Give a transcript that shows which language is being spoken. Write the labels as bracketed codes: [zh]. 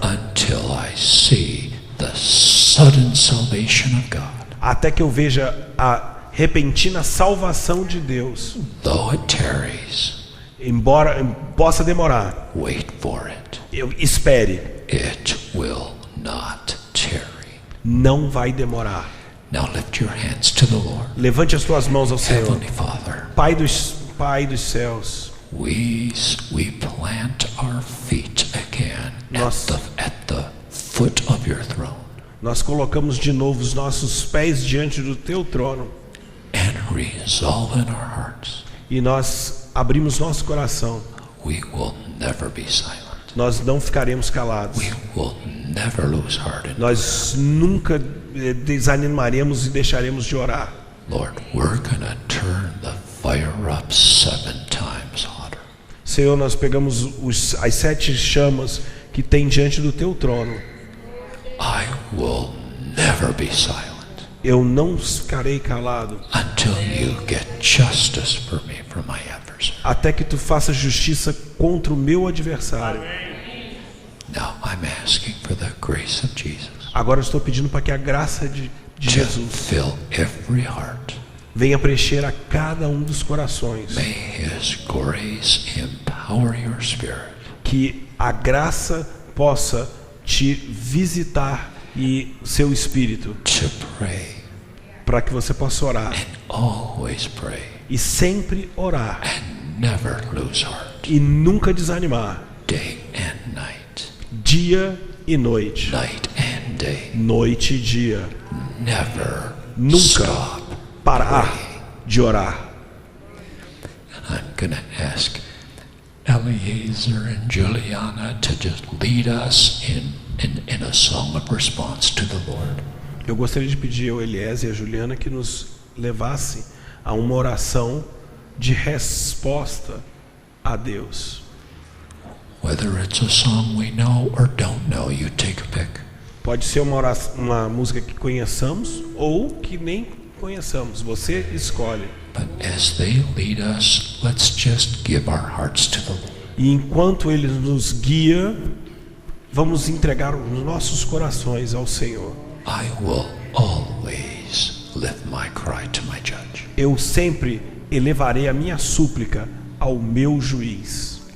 [en] until I see the sudden salvation of God. [pt] até que eu veja a repentina salvação de Deus. [en] Though it tarries, [pt] Embora possa demorar, [en] wait for it. [pt] eu espere. [en] It will not tarry. [pt] Não vai demorar. [en] Now lift your hands to the Lord. [pt] Levante as tuas mãos ao Senhor. [en] Heavenly Father, [pt] Pai dos céus, [en] we plant our feet again [pt] Nossa. [en] at the foot of your throne [pt] nós colocamos de novo os nossos pés diante do teu trono [en] and resolve in our hearts [pt] e nós abrimos nosso coração. [en] we will never be silent. [pt] Nós não ficaremos calados. [en] We will never lose heart in [pt] Nós nunca desanimaremos e deixaremos de orar. [en] Lord, we're gonna turn the fire up 7 times hotter. [pt] Senhor, nós pegamos as 7 chamas que tem diante do teu trono. [en] I will never be silent [pt] Eu não ficarei calado [en] until you get justice for me from my adversary. [pt] até que tu faças justiça contra o meu adversário. [en] Now I'm asking for the grace of Jesus [pt] Agora eu estou pedindo para que a graça de [en] to [pt] Jesus [en] fill every heart. [pt] venha preencher a cada um dos corações. [en] May His grace empower your spirit [pt] Que a graça possa te visitar e seu espírito [en] to pray [pt] para que você possa orar [en] and always pray [pt] e sempre orar [en] and never lose heart. [pt] e nunca desanimar, [en] Day and night, [pt] dia e noite, [en] night and day. [pt] noite e dia, [en] Never [pt] nunca [en] stop. [pt] parar de orar. [en] I'm gonna ask Eliezer and Juliana to just lead us in a song of response to the Lord. [pt] Eu gostaria de pedir ao Eliezer e a Juliana que nos levassem a uma oração de resposta a Deus. [en] Whether it's a song we know or don't know, you take a pick. [pt] Pode ser uma música que conheçamos ou que nem conheçamos. Você escolhe. [en] But as they lead us, let's just give our hearts to the Lord. [pt] E enquanto Ele nos guia, vamos entregar os nossos corações ao Senhor. [en] I will always lift my cry to my judge. [pt] Eu sempre elevarei a minha súplica ao meu juiz.